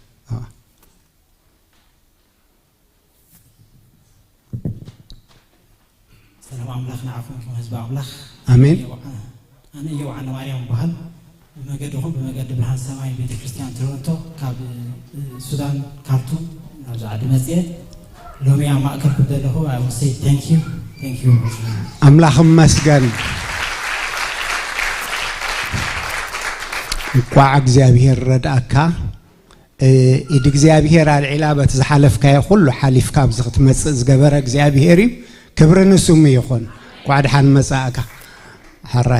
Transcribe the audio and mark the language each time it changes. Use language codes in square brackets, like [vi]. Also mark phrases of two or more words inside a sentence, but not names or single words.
[ti] ሰላም አምላኽ ንዓኹም ህዝቢ አምላኽ አሜን። ኣነ የውዓነ ማርያም በሃል በመገድኹም በመገድ ብርሃን ሰማይ ቤተ ክርስቲያን ቶሮንቶ ካብ ሱዳን ካርቱም ናብዚ ዓዲ መጽአ ሎሚ ኣብ ማእከል ዘለኹ [en] I will say thank you [ti] አምላኽ መስገን። እንኳዕ እግዚአብሔር ረዳእካ ኢድ እግዚአብሔር አልዒላ በቲ ዝሓለፍካዮ ኩሉ ሓሊፍካ ኣብዚ ክትመጽእ ዝገበረ እግዚአብሔር እዩ። ክብሪ ንስሙ ይኹን። እንኳዕ ድሓን መጻእካ ሓራይ